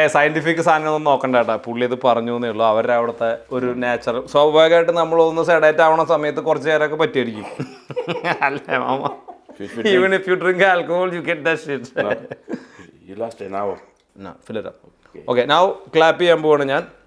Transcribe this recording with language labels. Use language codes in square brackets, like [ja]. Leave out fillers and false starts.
[ml] Scientific സാധനമൊന്നും നോക്കണ്ട കേട്ടോ. പുള്ളി ഇത് പറഞ്ഞു എന്നേ ഉള്ളൂ. അവരുടെ അവിടുത്തെ ഒരു നാച്ചുറൽ. സ്വാഭാവികമായിട്ട് നമ്മളൊന്ന് സെഡേറ്റ് ആവണ സമയത്ത് കുറച്ച് നേരമൊക്കെ പറ്റിയായിരിക്കും. അല്ലേ mama? [en] Even if you drink alcohol, you get that shit. No, you last an hour. No, fill it up. Okay, now [ml] clap ചെയ്യാൻ പോവാണ് ഞാൻ.